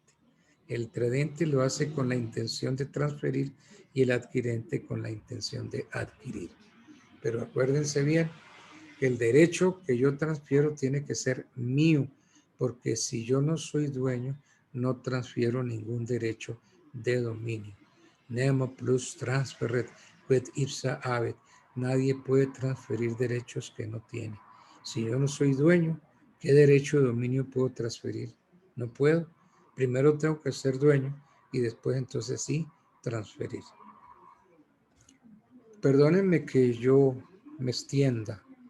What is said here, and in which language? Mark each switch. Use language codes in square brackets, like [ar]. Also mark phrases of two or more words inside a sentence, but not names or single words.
[es] El tradente lo hace con la intención de transferir y el adquirente con la intención de adquirir. Pero acuérdense bien que el derecho que yo transfiero tiene que ser mío, porque si yo no soy dueño, no transfiero ningún derecho de dominio. [la] Nemo plus transferret quid ipsa habet. [es] Nadie puede transferir derechos que no tiene. Si yo no soy dueño, ¿qué derecho de dominio puedo transferir? No puedo. Primero tengo que ser dueño y después entonces sí transferir. Perdónenme que yo me extienda.